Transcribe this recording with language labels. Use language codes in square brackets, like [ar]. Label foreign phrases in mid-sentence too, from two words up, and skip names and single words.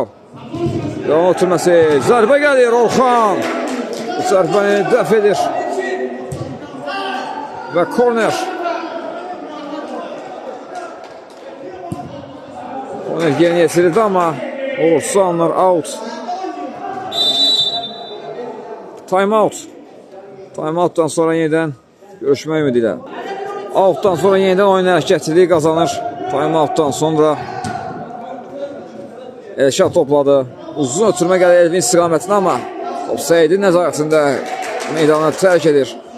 [az] Devam ötürməsi. Zərbə gəlir Orxan. Zərbəni dəf edir. Və korner. Korner yeni yetirildi amma uğursuz alınır. [en] Out. Time out. Time out'dan [az] sonra yenidən görüşmək ümidi ilə. Out'dan sonra yenidən oyun hərəkətliliyi qazanır. [en] Time out'dan [az] sonra Elşad topladı. Uzun ötürmə gəlir Elvin istiqamətinə amma top Səidin nəzarətində meydanı tərk edir.